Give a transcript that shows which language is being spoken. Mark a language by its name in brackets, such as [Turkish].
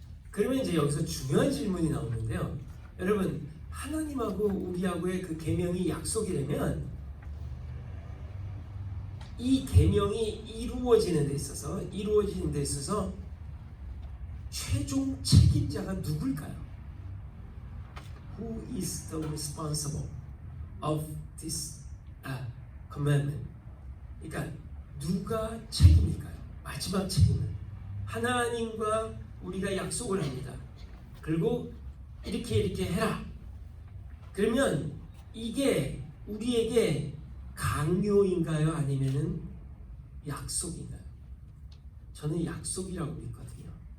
[Korean] 그러면 이제 여기서 중요한 질문이 나오는데요. 여러분, 하나님하고 우리하고의 그 계명이 약속이라면 이 계명이 이루어지는 데 있어서 최종 책임자가 누굴까요? [English] Who is the responsible of this commandment? [Korean] 그러니까 누가 책임일까요? 마지막 책임은 하나님과 우리가 약속을 합니다. 그리고 이렇게 해라. 그러면 이게 우리에게 강요인가요? 아니면은 약속인가요? 저는 약속이라고 믿거든요.